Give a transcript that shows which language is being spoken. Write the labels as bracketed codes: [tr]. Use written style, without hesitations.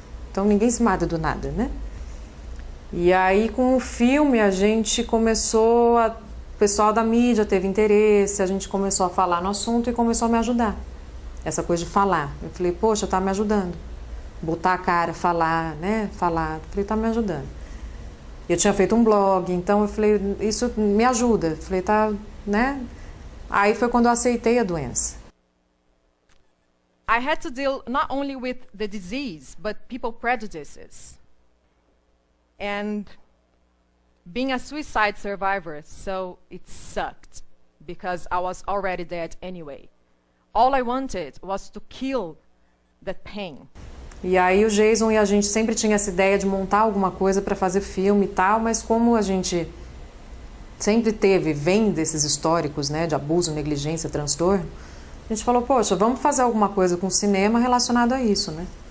[pt] Então ninguém se mata do nada, né? E aí, com o filme, a gente começou, o pessoal da mídia teve interesse, a gente começou a falar no assunto e começou a me ajudar. Essa coisa de falar. Eu falei, poxa, tá me ajudando. Botar a cara, falar, né? Falar. Eu falei, tá me ajudando. Eu tinha feito um blog, então eu falei, isso me ajuda. Eu falei, tá, né? Aí foi quando eu aceitei a doença. [en] I had to deal not only with the disease, but people prejudices. And being a suicide survivor, so it sucked because I was already dead anyway. All I wanted was to kill that pain. [pt] E aí o Jason e a gente sempre tinha essa ideia de montar alguma coisa para fazer filme e tal, mas como a gente sempre vem desses históricos, né, de abuso, negligência, transtorno, a gente falou, poxa, vamos fazer alguma coisa com cinema relacionado a isso, né?